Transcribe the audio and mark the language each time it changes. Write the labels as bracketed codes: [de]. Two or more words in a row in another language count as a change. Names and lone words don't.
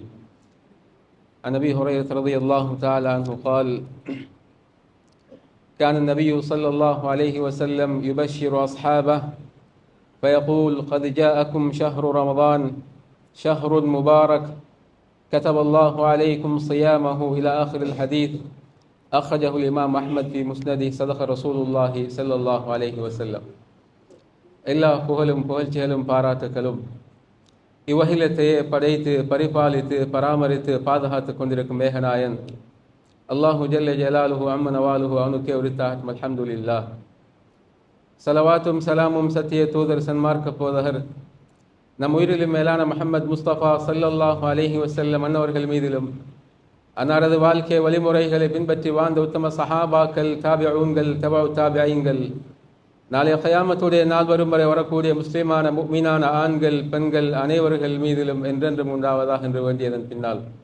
[ar] عن أبي هريرة رضي الله تعالى عنه قال كان النبي صلى الله عليه وسلم يبشر أصحابه فيقول قد جاءكم شهر رمضان شهر مبارك كتب الله عليكم صيامه إلى آخر الحديث أخرجه الإمام أحمد في مسنده صدق رسول الله صلى الله عليه وسلم. [ta] எல்லா புகழும் புகழ்ச்சிகளும் பாராட்டுகளும் இவ்வகிலத்தையே படைத்து பரிபாலித்து பராமரித்து பாதுகாத்து கொண்டிருக்கும் மேகநாயன் [ar] الله جل جلاله عم نواله [ta] அவனுக்கே உரித்தாகட்டும். அல்ஹம்துலில்லாஹ். சலவாத்தும் சலாமும் சத்திய தூதர் சன்மார்க்க போதகர் நம் உயிரிலும் மேலான முஹம்மது முஸ்தபா [ar] صلى الله عليه وسلم [ta] அன்னவர்கள் மீதிலும் அன்னாரது வாழ்க்கை வழிமுறைகளை பின்பற்றி வாழ்ந்த உத்தம சஹாபாக்கள் தாபிஊன்கள் தபஉ தாபிஈன்கள் நாளைய கயாமத்துடைய நாள் வரும் வரை வரக்கூடிய முஸ்லிமான முஃமினான ஆண்கள் பெண்கள் அனைவர்கள் மீதிலும் என்றென்றும் உண்டாவதாக என்று வேண்டியதன் பின்னால்